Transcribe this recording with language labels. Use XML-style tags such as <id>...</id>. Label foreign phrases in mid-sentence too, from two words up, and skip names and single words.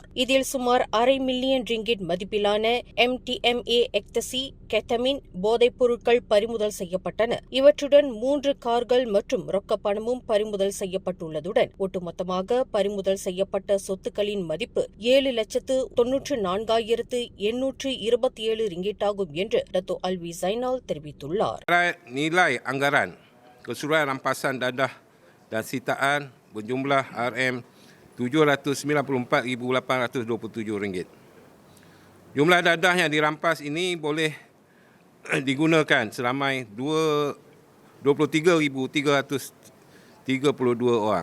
<ta>இதில் சுமார் $500 மில்லியன் ரிங்கிட் மதிப்பிலான MTMA எக்டசி, கெட்டமின் போதைப் பொருட்கள் பறிமுதல் செய்யப்பட்டன. இவற்றுடன் 3 கார்கள் மற்றும் ரொக்க பணமும் பறிமுதல் செய்யப்பட்டுள்ளதுடன் ஒட்டுமொத்தமாக பறிமுதல் செய்யப்பட்ட சொத்துக்களின் மதிப்பு 7,94,827 ringgit ஆகும் என்று டத்தோ அல்வி ஜைனால் தெரிவித்துள்ளார்.</ta> <ms>Nilai anggaran keseluruhan rampasan dadah dan sitaan berjumlah RM794,827 ringgit. Jumlah dadah yang dirampas ini boleh digunakan seramai 23,332 orang.</ms>